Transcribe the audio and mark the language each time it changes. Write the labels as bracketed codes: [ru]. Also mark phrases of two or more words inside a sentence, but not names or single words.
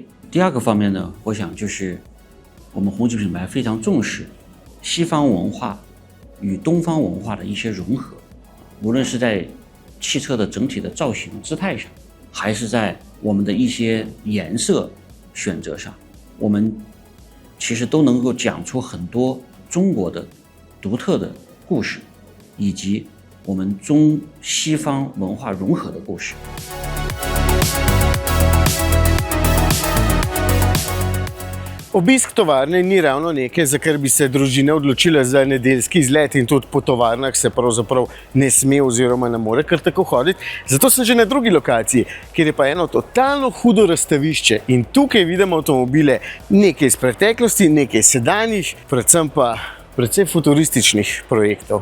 [zh] 第二个方面呢，我想就是我们红旗品牌非常重视西方文化与东方文化的一些融合，无论是在汽车的整体的造型姿态上，还是在我们的一些颜色选择上，我们其实都能够讲出很多中国的独特的故事，以及我们中西方文化融合的故事。 [sl] Obisk tovarne ni ravno nekaj, za kar bi se družine odločile za nedeljski izlet in tudi po tovarnah se pravzaprav ne sme oziroma ne more kar tako hoditi. Zato sem že na drugi lokaciji, kjer je pa eno totalno hudo razstavišče in tukaj vidimo avtomobile nekaj iz preteklosti, nekaj sedanjih, predvsem pa precej futurističnih projektov.